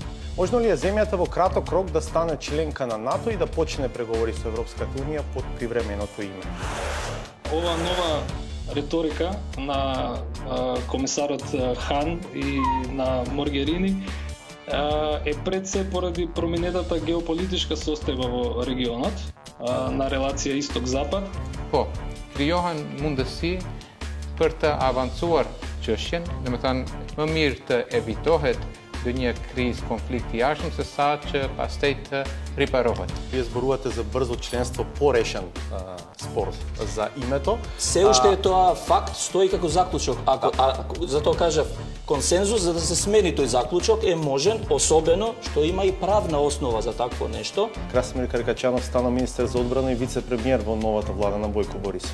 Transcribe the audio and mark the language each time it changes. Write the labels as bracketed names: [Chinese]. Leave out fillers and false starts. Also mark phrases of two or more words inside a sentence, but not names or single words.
[Macedonian] Можно ли е земјата во краток рок да стане членка на НАТО и да почне преговори со Европската унија под привременото име? Ова нова риторика на комисарот Хан и на Могерини е пред се поради променетата геополитичка состојба во регионот на релација Исток-Запад. [Albanian] Po, krijohen mundësi për të avancuar çështjen, domethënë më mirë të evitohet një krizë konflikti i jashtëm se sa që pastaj të riparohet. [Macedonian] Вие зборувате за брзо членство по решен спор за името. Се уште е тоа факт, стои како заклучок. Ако затоа кажав, консензус за да се смени тој заклучок е можен, особено што има и правна основа за такво нешто. Красимир Каракачанов стана министер за одбрана и вице-премиер во новата влада на Бојко Борисов.